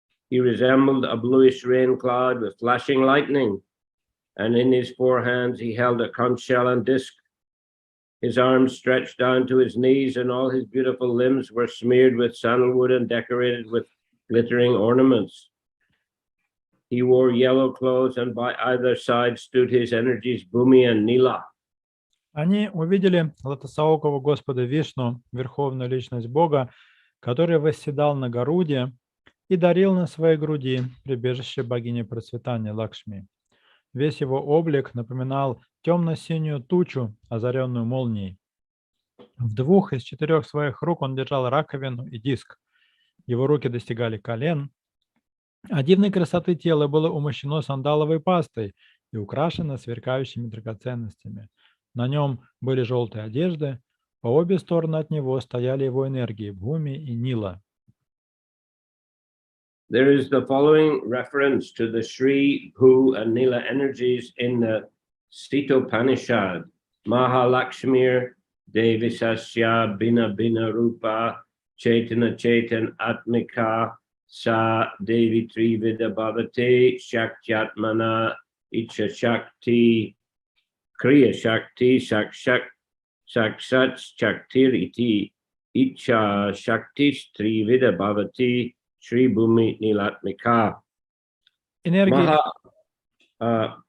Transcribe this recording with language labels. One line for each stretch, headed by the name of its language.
English: He resembled a bluish rain cloud with flashing lightning, and in his four hands he held a conch shell and disc. His arms stretched down to his knees, and all his beautiful limbs were smeared with sandalwood and decorated with glittering ornaments. He wore yellow clothes, and by either side stood his energies Bhumi and Nila.
Russian: Они увидели лотосоокого Господа Вишну, верховную личность Бога, который восседал на Гаруде и дарил на своей груди прибежище богини процветания Лакшми. Весь его облик напоминал темно-синюю тучу, озаренную молнией. В 2 из 4 своих рук он держал раковину и диск. Его руки достигали колен, а дивной красоты тело было умощено сандаловой пастой и украшено сверкающими драгоценностями. На нем были желтые одежды, по обе стороны от него стояли его энергии Бхуми и Нила.
English: There is the following reference to the Shri, Bhu, and Nila energies in the Sitopanishad.
Sanskrit: Mahalakshmir Devisasya Bina Bina Rupa Chaitana Chaitan Atmika Sa Devi Trivida Bhavate Shaktyatmana Icha Shakti Kriya Shakti Sakshat Shaktiriti Icha Shakti Trivida Bhavati Shri Bhumi Nilatmika.